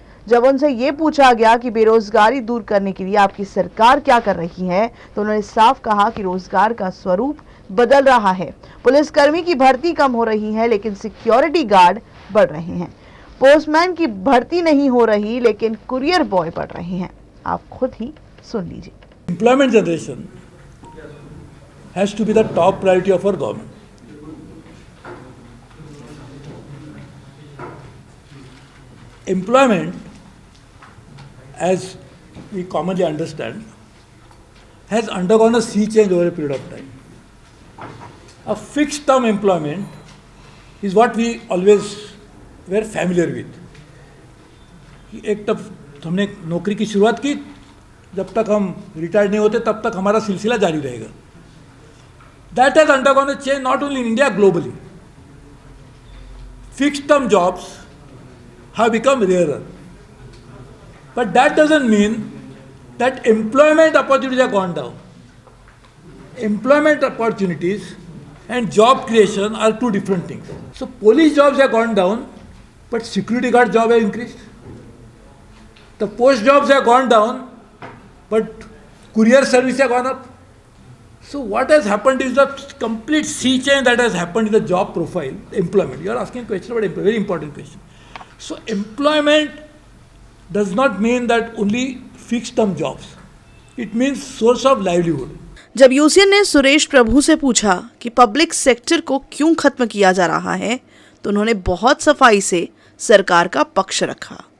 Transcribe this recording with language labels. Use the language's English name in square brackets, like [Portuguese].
[Hindi] जब उनसे ये पूछा गया कि बेरोजगारी दूर करने के लिए आपकी सरकार क्या कर रही है, तो उन्होंने साफ कहा कि रोजगार का स्वरूप बदल रहा है। पुलिसकर्मी की भर्ती कम हो रही है, लेकिन सिक्योरिटी गार्ड बढ़ रहे हैं। पोस्टमैन की भर्ती नहीं हो रही, लेकिन कुरियर बॉय बढ़ रहे हैं। आप खुद ही सुन लीजिए। [English] Employment generation has to be the top priority of our government. Employment, as we commonly understand, has undergone a sea change over a period of time. A fixed term employment is what we always were familiar with. [Hindi] एक तब हमने नौकरी की शुरुआत की, जब तक हम रिटायर्ड नहीं होते तब तक हमारा सिलसिला जारी रहेगा. [English] That has undergone a change not only in India, globally. Fixed term jobs have become rarer. But that doesn't mean that employment opportunities have gone down. Employment opportunities and job creation are two different things. So police jobs have gone down, but security guard jobs have increased. The post jobs have gone down, but courier service have gone up. So what has happened is a complete sea change that has happened in the job profile, employment. You are asking a question about employment, very important question. So employment does not mean that only fixed term jobs. It means source of livelihood. [Hindi] जब UCN ने सुरेश प्रभु से पूछा कि public sector को क्यों खत्म किया जा रहा है, तो उन्होंने बहुत सफाई से सरकार का पक्ष रखा।